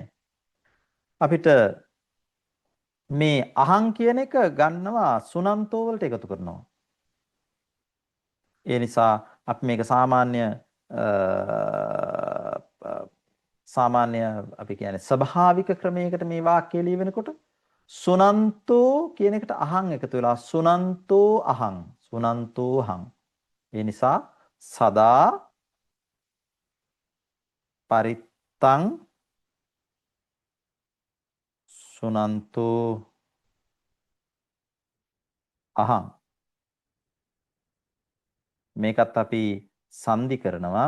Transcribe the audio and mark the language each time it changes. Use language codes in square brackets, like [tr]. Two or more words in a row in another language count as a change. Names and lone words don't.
[si] අපිට මේ අහං කියන එක ගන්නවා සුනන්තෝ වලට එකතු කරනවා. ඒ නිසා අපි මේක සාමාන්‍ය අපි කියන්නේ ස්වභාවික ක්‍රමයකට මේ වාක්‍යය ලියවෙනකොට සුනන්තෝ කියන එකට අහං එකතු වෙලා [pi] සුනන්තෝ අහං සුනන්තෝ අහං. [si] ඒ නිසා [pi] සදා පරිත්තං සුනන්තෝ අහං. [si] මේකත් අපි සංදි කරනවා.